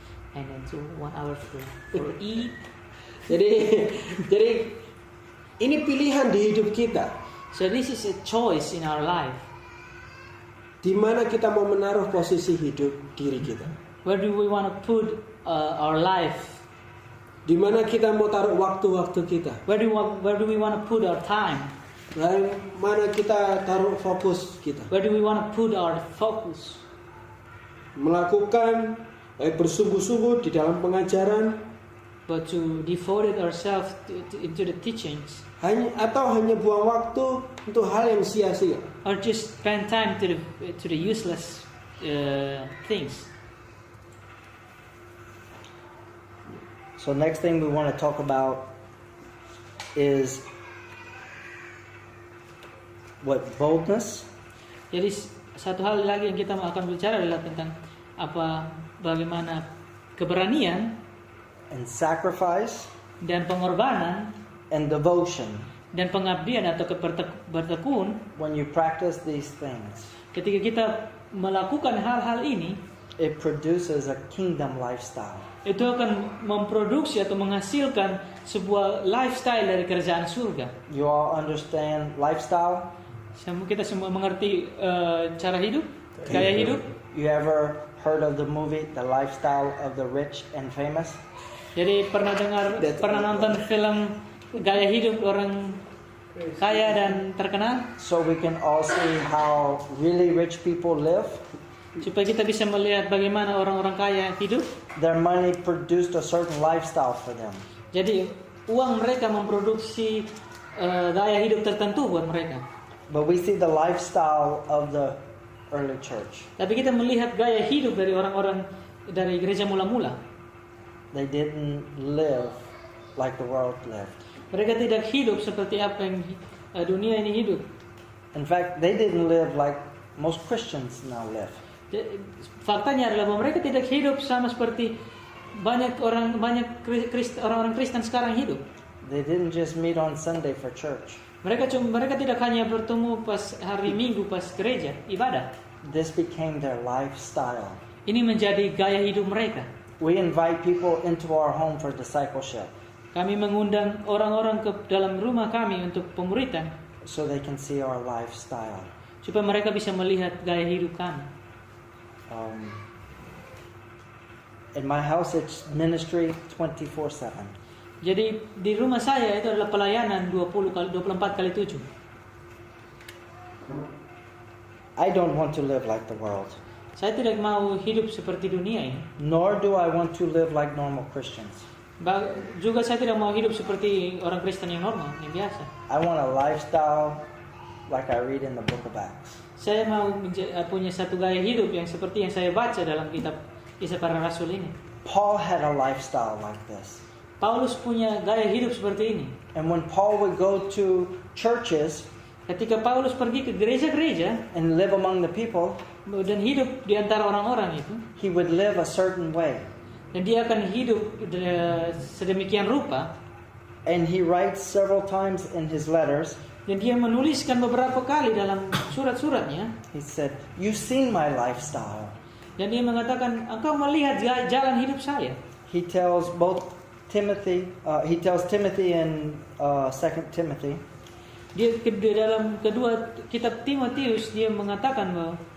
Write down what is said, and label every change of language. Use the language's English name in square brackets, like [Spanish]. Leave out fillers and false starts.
[English] And then 1 hour for eat. [Indonesian] Jadi ini pilihan di hidup kita. [English] So this is a choice in our life. [Indonesian] Di mana kita mau menaruh posisi hidup diri kita? [English] Where do we want to put our life? [Indonesian] Di mana kita mau taruh waktu-waktu kita? [English] Where do we want to put our time? [Indonesian] Di mana kita taruh fokus kita? [English] Where do we want to put our focus? [Indonesian] Melakukan bersungguh-sungguh di dalam pengajaran, [English] but to devote ourselves into the teachings. [Indonesian] Hanya buang waktu untuk hal yang sia-sia. [English] Or just spend time to the useless things. So next thing we want to talk about is what boldness. [Indonesian] Jadi satu hal lagi yang kita akan bicara adalah tentang bagaimana keberanian [English] and sacrifice [Indonesian] dan pengorbanan [English] and devotion [Indonesian] dan pengabdian atau bertekun [English] when you practice these things. [Indonesian] Ketika kita melakukan hal-hal ini, [English] it produces a kingdom lifestyle. [Indonesian] Itu akan memproduksi atau menghasilkan sebuah lifestyle dari kerajaan surga. [English] You all understand lifestyle? [Indonesian] Kita semua mengerti cara hidup, gaya hidup. [English] You ever heard of the movie The Lifestyle of the Rich and Famous? [Indonesian] Jadi pernah nonton film gaya hidup orang kaya dan terkenal? [English] So we can all see how really rich people live. [Indonesian] Supaya kita bisa melihat bagaimana orang-orang kaya hidup. [English] Their money produced a certain lifestyle for them. [Indonesian] Jadi uang mereka memproduksi gaya hidup tertentu buat mereka. [English] But we see the lifestyle of the early church. [Indonesian] Tapi kita melihat gaya hidup dari orang-orang dari gereja mula-mula. [English] They didn't live like the world lived. [Indonesian] Mereka tidak hidup seperti apa yang dunia ini hidup. [English] In fact, they didn't live like most Christians now live. [Indonesian] Faktanya adalah bahwa mereka tidak hidup sama seperti orang-orang Kristen sekarang hidup. [English] They didn't just meet on Sunday for church. [Indonesian] Mereka tidak hanya bertemu pas hari Minggu pas gereja ibadah. [English] This became their lifestyle. [Indonesian] Ini menjadi gaya hidup mereka. [English] We invite people into our home for discipleship. [Indonesian] Kami mengundang orang-orang ke dalam rumah kami untuk pemuritan, [English] so they can see our lifestyle. [Indonesian] Supaya mereka bisa melihat gaya hidup kami. [English] In my house it's ministry 24/7. [Indonesian] Jadi di rumah saya itu adalah pelayanan 24/7. [English] I don't want to live like the world. [Indonesian] Saya tidak mau hidup seperti dunia ini. [English] Nor do I want to live like normal Christians. [Indonesian] Juga saya tidak mau hidup seperti orang Kristen yang normal, yang biasa. [English] I want a lifestyle like I read in the book of Acts. [Indonesian] Saya mau punya satu gaya hidup yang seperti yang saya baca dalam kitab Kisah Para Rasul ini. [English] Paul had a lifestyle like this. [Indonesian] Paulus punya gaya hidup seperti ini. [English] And when Paul would go to churches, [Indonesian] ketika Paulus pergi ke gereja-gereja [English] and live among the people, [Indonesian] dan hidup di antara orang-orang itu, [English] he would live a certain way. [Indonesian] Dan dia akan hidup sedemikian rupa. [English] And he writes several times in his letters. [Indonesian] Dan dia menuliskan beberapa kali dalam surat-suratnya. [English] He said, "You've seen my lifestyle." [Indonesian] Dan dia mengatakan, engkau melihat jalan hidup saya. [English] He tells Timothy in 2 Timothy. [Indonesian] Dia dalam kedua kitab Timotius dia mengatakan bahwa